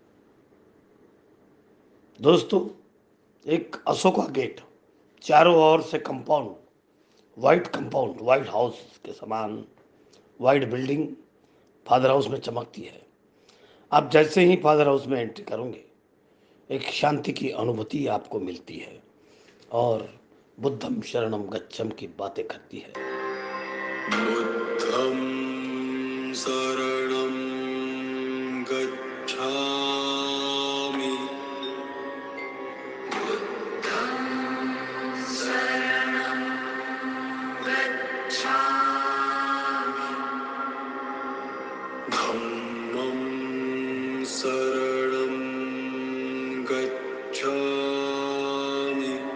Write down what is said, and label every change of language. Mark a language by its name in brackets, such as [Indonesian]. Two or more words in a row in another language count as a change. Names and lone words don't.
[Hindi] दोस्तों, एक अशोका गेट, चारों ओर से कंपाउंड, व्हाइट हाउस के समान [English] white building [Hindi] फादर हाउस में चमकती है। आप जैसे ही फादर हाउस में एंट्री करोगे, एक शांति की अनुभूति आपको मिलती है और [Pali] बुद्धम शरणम गच्छम [Hindi] की बातें करती है। [Pali] बुद्धं शरणं गच्छामि। धम्मं शरणं गच्छामि।